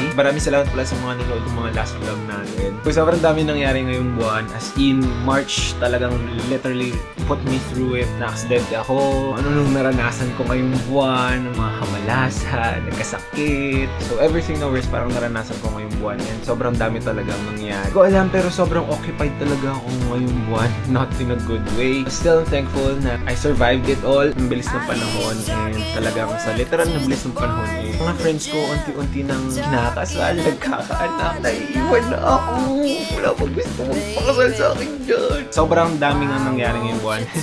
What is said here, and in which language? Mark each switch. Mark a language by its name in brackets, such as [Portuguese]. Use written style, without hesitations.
[Filipino] Maraming salamat pala sa mga nanood ng mga last vlog natin. So, sobrang dami nangyari ngayong buwan. [English] As in, March talagang literally put me through it. [Filipino] Na-accidente ako. Ano nung naranasan ko ngayong buwan. Mga kamalasan, nagkasakit. [English] So everything now is [Filipino] parang naranasan ko ngayong buwan. And sobrang dami talagang nangyari. Ko alam pero sobrang occupied talaga ako ngayong buwan. [English] Not in a good way. [Filipino] Still thankful na [English] I survived it all. [Filipino] Ang bilis ng panahon. And talagang sa literal na bilis ng panahon eh. Mga friends ko unti-unti nang kinakasal, nagkakaanak, naiiwan na ako. Wala pa gusto magpakasal sa akin dyan. Sobrang daming ang nangyari ngayong buwan.